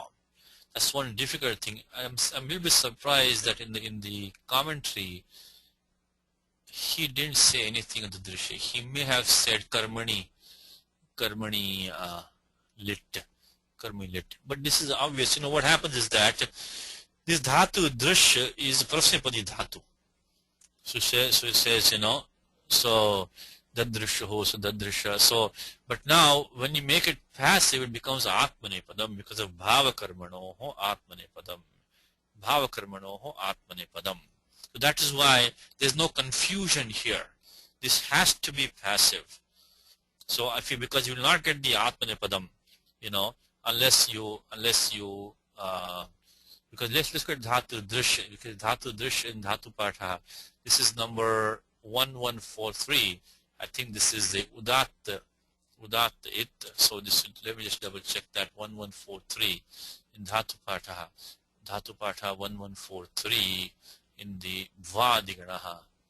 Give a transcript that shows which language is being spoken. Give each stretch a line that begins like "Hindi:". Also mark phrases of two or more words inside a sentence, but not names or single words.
English: That's one difficult thing. I'm a little bit surprised that in the commentary he didn't say anything on dadrisha. He may have said
Sanskrit: karmani lit.
English: But this is obvious. What happens is that this
Sanskrit: dhatu drish
English: is
Sanskrit: prasnapadi dhatu.
English: So it says, so dadrishaho, so dadrisha. So, but now when you make it passive, it becomes atmanepadam because of
Sanskrit: bhavakarmanoho atmanepadam. Bhavakarmanoho atmanepadam.
English: So that is why there's no confusion here. This has to be passive. So because you will not get the atmanepadam, unless you because let's look at
Sanskrit: dhatu drish,
English: because
Sanskrit: dhatu drish
English: in
Sanskrit: dhatu patha,
English: this is number 1143. I think this is the udat it. So let me just double check that. 1143 in
Sanskrit: dhatu patha
English: 1143 in the vadiganaha.